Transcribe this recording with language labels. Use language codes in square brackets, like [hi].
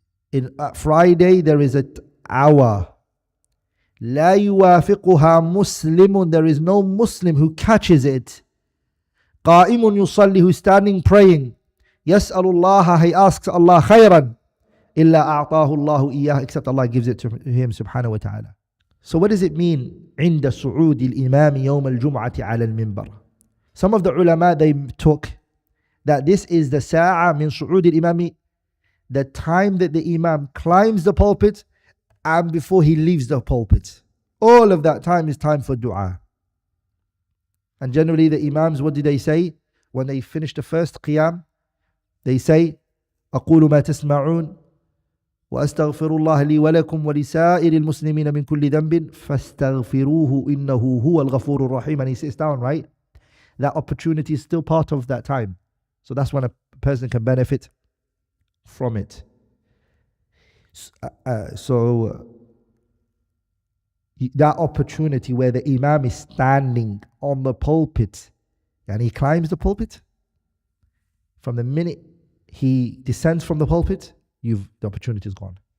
[en] In Friday there is an hour. [ar] لا يوافقها مسلم, [en] there is no Muslim who catches it. [ar] قائم يصلي, [en] who is standing praying. [ar] يسأل الله, [en] he asks Allah خيرا. [ar] إلا أعطاه الله إياه, [en] except Allah gives it to him subhanahu wa ta'ala. So what does it mean? [ar] عند صعود الإمام يوم الجمعة على المنبر. [en] Some of the ulama, they took that this is the sa'a min su'ud al-imami, the time that the imam climbs the pulpit and before he leaves the pulpit. All of that time is time for dua. And generally the imams, what do they say? When they finish the first qiyam, they say, [ar] أقول ما تسمعون وأستغفر الله لي ولكم ولسائر المسلمين من كل ذنب فاستغفروه إنه هو الغفور الرحيم. [en] And he sits down, right? That opportunity is still part of that time. So that's when a person can benefit from it. So that opportunity where the imam is standing on the pulpit and he climbs the pulpit, from the minute he descends from the pulpit, the opportunity is gone.